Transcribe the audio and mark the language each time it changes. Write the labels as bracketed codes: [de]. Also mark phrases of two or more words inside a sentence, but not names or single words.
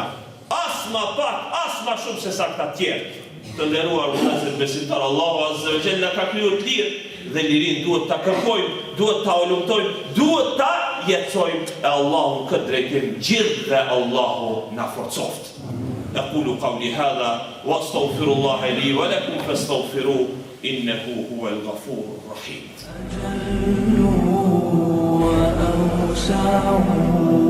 [sq] As ma pak, as ma shumë se sa këta tjerë. Të nderuar vëllezër besimtar, Allahu [ar] عز وجل [sq] na ka krijuar të lirë dhe lirin duhet ta kërkojmë, duhet ta ulumtojmë, duhet ta jetësojmë e Allahu këtë drejtim gjithë dhe Allahu na forcoft. [ar] أقول قولي هذا وأستغفر الله لي ولكم فاستغفروه إنه هو الغفور الرحيم.